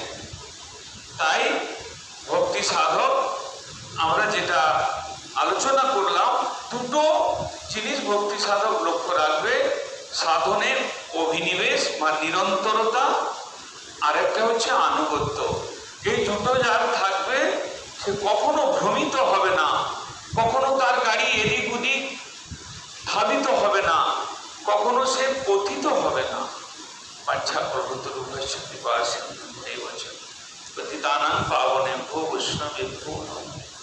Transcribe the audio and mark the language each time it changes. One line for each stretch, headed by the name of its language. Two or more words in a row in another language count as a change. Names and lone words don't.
Bangla: তাই ভক্তি সাধক আমরা যেটা আলোচনা করলাম, দুটো জিনিস ভক্তি সাধক লক্ষ্য রাখবে, সাধনের অভিনিবেশ বা নিরন্তরতা, আর একটা হচ্ছে আনুগত্য। এই দুটো যার থাকবে সে কখনো ভ্রমিত হবে না, কখনো তার গাড়ি এদিক ওদিক ধাবিত হবে না, কখনো সে পতিত হবে না।
Sanskrit: वाञ्छा प्रभुतरूपस्य कृपा सिन्धुभ्यैव च पतितानां पावनेभ्यो वैष्णवेभ्यो नमो